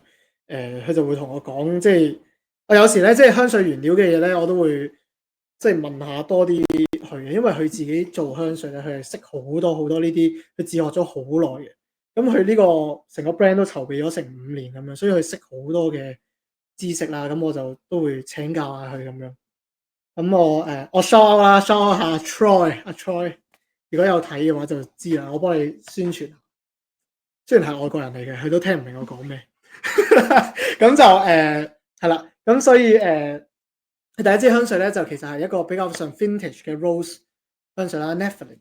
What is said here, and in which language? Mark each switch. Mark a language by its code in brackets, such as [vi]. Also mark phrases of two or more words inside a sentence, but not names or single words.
[yue] 佢就會同我講，即係我有時咧，即係香水原料嘅嘢咧，我都會即係問下多啲佢嘅，因為佢自己做香水咧，佢係識好多好多呢啲，佢自學咗好耐嘅。咁佢呢個成個 brand 都籌備咗成5年咁樣，所以佢識好多嘅知識啦。咁我就都會請教下佢咁樣。咁我 [en] shout out [yue] 啦， [en] shout out [yue] 下 Troy，阿 Troy，如果有睇嘅話就知啦。我幫你宣傳，雖然係外國人嚟嘅，佢都聽唔明我講咩。咁就係啦，咁所以第一支香水咧就其實係一個比較上 vintage 嘅 rose 香水啦 Nepheline。